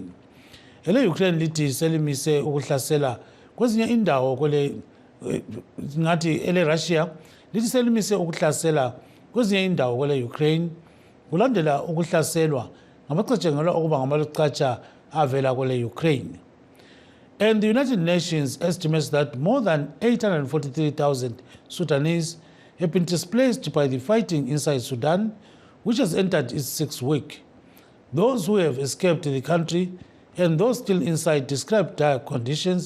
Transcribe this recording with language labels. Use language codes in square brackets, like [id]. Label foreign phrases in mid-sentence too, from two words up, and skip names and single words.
[nd] Ele-Ukraine lithi selimise ukuhlasela kwezinye indawo ngathi ele-Russia lithi selimise ukuhlasela kwezinye indawo kwele-Ukraine kulandela ukuhlaselwa ngamacatshangelwa okuba ngamalucatsha avela kwele-Ukraine. [en] And the United Nations estimates that more than 843,000 Sudanese have been displaced by the fighting inside Sudan, which has entered its sixth week. Those who have escaped the country and those still inside describe dire conditions.